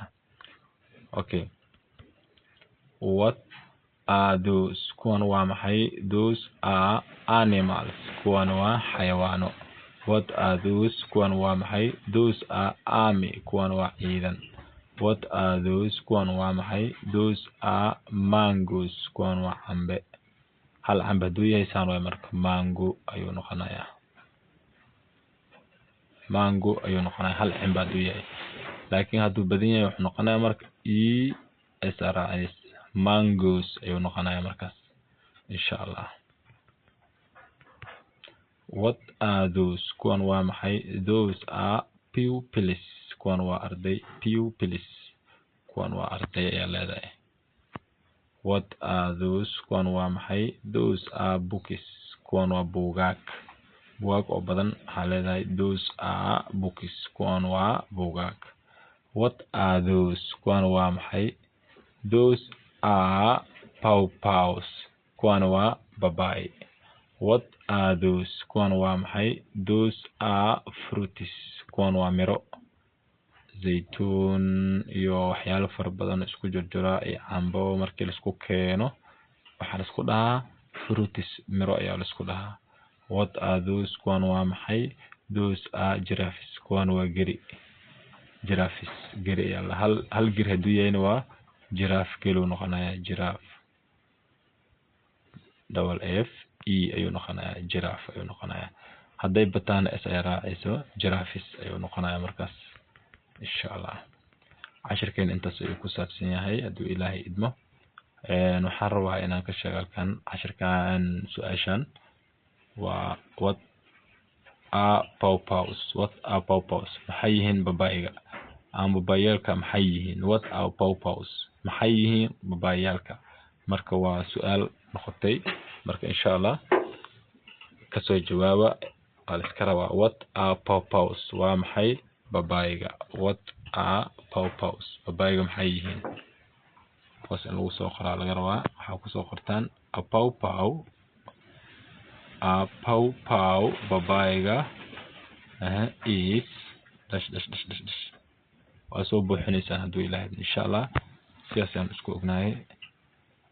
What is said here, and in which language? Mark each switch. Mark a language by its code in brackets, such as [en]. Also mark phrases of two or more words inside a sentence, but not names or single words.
[en] okay what are those? [so] kuwan waa maxay? [en] Those are animals. [so] kuwan waa xayawaano. [en] What are those? [so] kuwan waa maxay? [en] Those are army. [so] kuwan waa ciidan. [en] What are those? [so] kuwan waa maxay? [en] Those are mangoes. [so] kuwan waa cambe. hal cambe hadduu yahay saan waay marka mango ayuu noqonayaa. mango ayuu noqonayaa hal cambe hadduu yahay. laakiin hadduu badan yahay wuxuu noqonayaa marka ESRIS mangoes ayuu noqonayaa markaas [ar] insha Allah. [en] What are those? [so] kuwan waa maxay? [en] Those are pupils. [so] kuwan waa arday. pupils kuwan waa arday ayaa leedahay. [en] What are those? [so] kuwan waa maxay? [en] Those are books. [so] kuwan waa buugaag. buugaag oo badan waxaa leedahay. [en] Those are books. [so] kuwan waa buugaag. [en] What are those? [so] kuwan waa maxay? [en] Those are pawpaws. [so] kuwan waa babaay. [en] What are those? [so] kuwan waa maxay? [en] Those are fruits. [so] kuwan waa miro. zaytuun iyo waxyaalo fara badan isku jirjira iyo cambo markii la isku keeno waxaa la isku dhahaa fruits. miro ayaa la isku dhahaa. [en] What are those? [so] kuwan waa maxay? [en] Those are giraffes. [so] kuwan waa geri. giraffes geri ayaa hal geri hadduu yahayna waa giraffe kelu noqonayaa. [en] giraffe double f e [so] ayuu noqonayaa. giraffe ayuu noqonayaa. hadday bataan s ay raacayso giraffes ayuu noqonayaa markaas [ar] insha Allah. [so] cashirkeen intaas ayuu ku saabsan yahay hadduu ilaahay idmo. waxaan rabaa inaan ka sheego halkan cashirkan su-aashan waa [en] what are pawpaws? What are pawpaws? [so] maxay yihiin babaayga ama babaayalka maxay yihiin? [en] What are pawpaws? [so] maxay yihiin babaayalka? marka waa su'aal noqotay marka [ar] insha Allah [so] kasoo jawaaba al iska rabaa. [en] What are pawpaws? [so] waa maxay babaayga? [en] What are pawpaws? [so] babaayga maxay yihiin? hoos in lagu soo qoraa laga rabaa. waxaa ku soo qortaan [en] a pawpaw [so] babaayga [en] is dash [so] waa soo buuxinaysaan hadduu ilaahay [ar] insha Allah [so] sidaas ayaan isku ognahay.